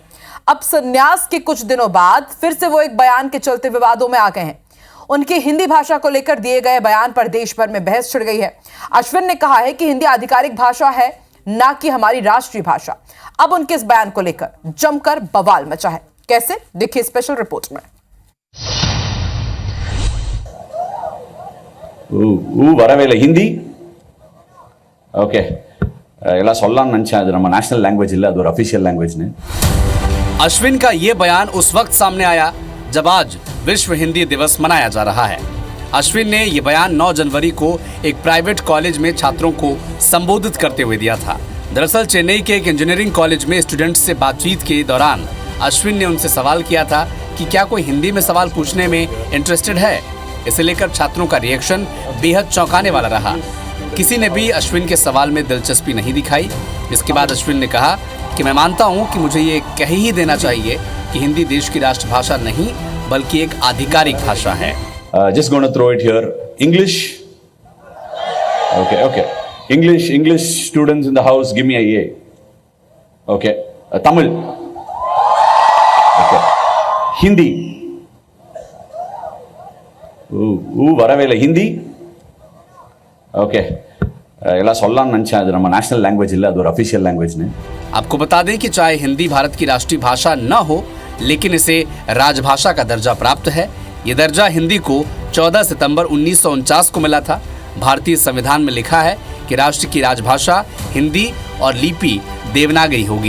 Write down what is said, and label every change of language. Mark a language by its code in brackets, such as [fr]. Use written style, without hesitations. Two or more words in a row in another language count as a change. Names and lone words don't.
[hi] अब संन्यास के कुछ दिनों बाद फिर से वो एक बयान के चलते विवादों में आ गए हैं। उनकी हिंदी भाषा को लेकर दिए गए बयान पर देश भर में बहस छिड़ गई है। अश्विन ने कहा है कि हिंदी आधिकारिक भाषा है, ना कि हमारी राष्ट्रीय भाषा। अब उनके इस बयान को लेकर जमकर बवाल मचा है। कैसे, देखिए [en] special report [hi] में। [ta] வரவேல ஹிந்தி ஓகே எல்லாம் சொல்லலாம்னு நினைச்சேன். அது நம்ம [en] national language [ta] இல்ல, அது ஒரு [en] official language [ta] ने। [hi] अश्विन का ये बयान उस वक्त सामने आया जब आज विश्व हिंदी दिवस मनाया जा रहा है। अश्विन ने ये बयान 9 जनवरी को एक [en] private college [hi] में छात्रों को संबोधित करते हुए दिया था। दरअसल चेन्नई के एक [en] engineering college [hi] में स्टूडेंट्स से बातचीत के दौरान अश्विन ने उनसे सवाल किया था कि क्या कोई हिंदी में सवाल पूछने में इंटरेस्टेड है। इसे लेकर छात्रों का रिएक्शन बेहद चौंकाने वाला रहा। किसी ने भी अश्विन के सवाल में दिलचस्पी नहीं दिखाई। इसके बाद अश्विन ने कहा कि मैं मानता हूं कि मुझे ये कह ही देना चाहिए कि हिंदी देश की राष्ट्रभाषा नहीं बल्कि एक आधिकारिक भाषा है। [en] Just gonna throw it here. English. Okay. English students in the house, give me a A. Okay. Tamil. Okay. Hindi. [ta] வரவேல ஹிந்தி ஓகே எல்லாம் சொல்லலாம்னு நினைச்சேன். அது நம்ம [en] national language [ta] இல்ல, அது ஒரு [en] official language [ta] ने। [hi] आपको बता दें कि चाहे हिंदी भारत की राष्ट्रीय भाषा न हो, लेकिन इसे राजभाषा का दर्जा प्राप्त है। ये दर्जा हिंदी को 14 सितंबर 1949 को मिला था। भारतीय संविधान में लिखा है कि राष्ट्र की राजभाषा हिंदी और लिपि देवनागरी होगी।